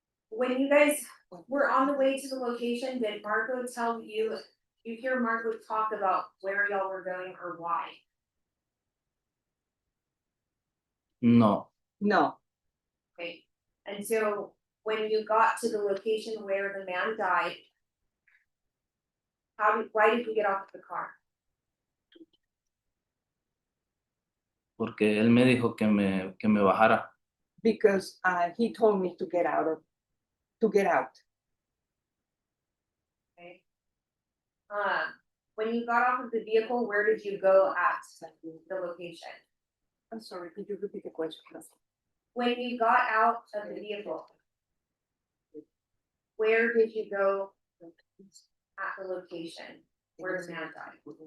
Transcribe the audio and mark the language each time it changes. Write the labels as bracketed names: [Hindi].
[English] When you guys were on the way to the location, did Marco tell you, you hear Marco talk about where y'all were going or why? No, No, Okay, and so when you got to the location where the man died, why did you get off the car? [Spanish] porque él me dijo que me bajara. [English] because he told me to get out. Okay. When you got off of the vehicle, where did you go at the location? I'm sorry, could you repeat the question? When you got out of the vehicle, where did you go at the location where the man died?